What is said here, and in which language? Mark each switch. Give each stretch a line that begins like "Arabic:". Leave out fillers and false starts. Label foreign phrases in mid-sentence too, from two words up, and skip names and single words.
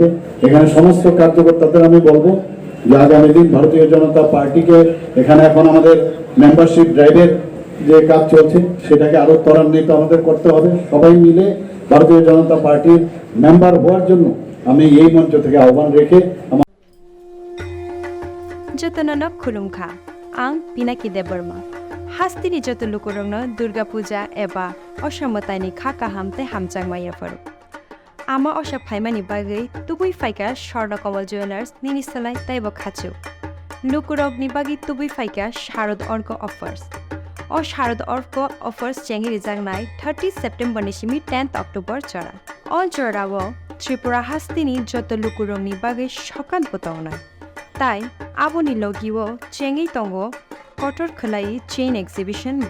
Bangla: এখানে সমস্ত কার্যকর্তাদের আমি বলবো যে আগামী দিন ভারতীয় জনতা পার্টিকে, এখানে এখন আমাদের
English: membership driveের
Bangla: যে কাজ চলছে সেটাকে আরো ত্বরান্বিত আমাদের করতে হবে। সবাই মিলে ভারতীয় জনতা পার্টির মেম্বার হওয়ার জন্য আমি এই মঞ্চ থেকে আহ্বান রেখে
Kok Borok: जतननक खुलुमखा आं पिनाकी देबबर्मा हास्तिनि जत लुकुरंगन दुर्गा पूजा एबा असामतानि खाका हामते हामचांगमाया फरु आमा असा फाइमानि बागै तुबुई फाइका स्वर्णकमल ज्वेलार्स निनिसलाय ताइबो खाचु लुकुरंगनि बागै तुबुई फाइका शारद अर्क अफार्स ओ शारद अर्क अफार्स चेंगि रिजांगनाय 30 सेप्टेम्बर निसिमि 10 अक्टोबर चरा अल चरावो त्रिपुरा हास्तिनि जत लुकुरंगनि बागै सकान बतावना ताई आबोनि लगिवो चेंगि तंगो कटर खलाई
English: chain exhibition
Kok Borok: ब